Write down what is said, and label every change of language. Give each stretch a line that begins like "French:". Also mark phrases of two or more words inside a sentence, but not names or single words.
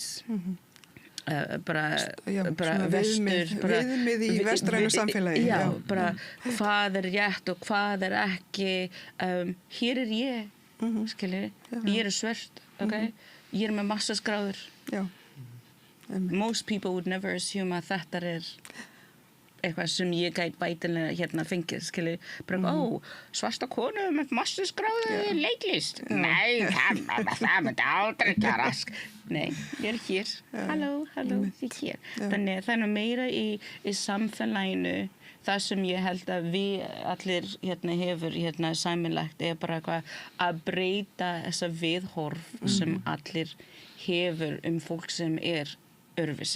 Icelandic: Bara viðmið í vestrænu samfélagi. Já, bara hvað rétt og hvað ekki. Hér ég, skilur, ég svört, okay? Ég með masterskráður. Já.
English: Most people would never assume
Icelandic: að þetta eitthvað sem ég gæti bætilega fengið, skilur, bara, svarta konu með masterskráðu leiklist. Nei, það myndi aldrei gerast. Nei, ég hér. Halló, ég hér. Þannig það meira í samfélaginu, það sem ég held að við allir hefur sameiginlegt bara eitthvað að breyta þessa viðhorf sem allir hefur fólk sem öðruvísi.